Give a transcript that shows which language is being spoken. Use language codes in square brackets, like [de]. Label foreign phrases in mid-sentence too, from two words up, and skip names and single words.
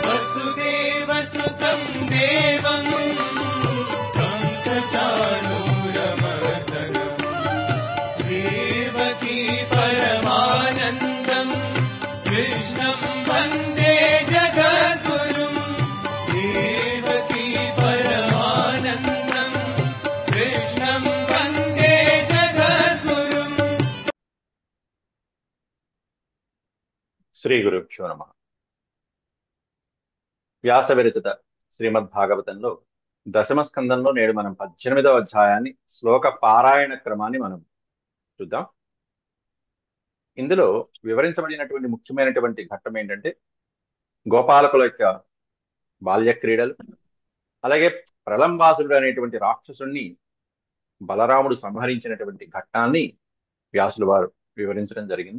[sa] वसुदेवसुतं देवं कंसचाणूरमर्दनं देवकी परमानन्दं कृष्णं वन्दे जगद्गुरुं देवकी परमानन्दं कृष्णं वन्दे जगद्गुरुं। శ్రీ గురుభ్యో నమః. [te] వ్యాస విరచిత శ్రీమద్భాగవతంలో దశమ స్కందంలో నేడు మనం 18వ అధ్యాయాన్ని శ్లోక పారాయణ క్రమాన్ని మనం చూద్దాం. ఇందులో వివరించబడినటువంటి ముఖ్యమైనటువంటి ఘట్టం ఏంటంటే గోపాలకుల యొక్క బాల్య క్రీడలు, అలాగే ప్రలంబాసుడు అనేటువంటి రాక్షసుణ్ణి బలరాముడు సంహరించినటువంటి ఘట్టాన్ని వ్యాసుల వారు వివరించడం జరిగింది.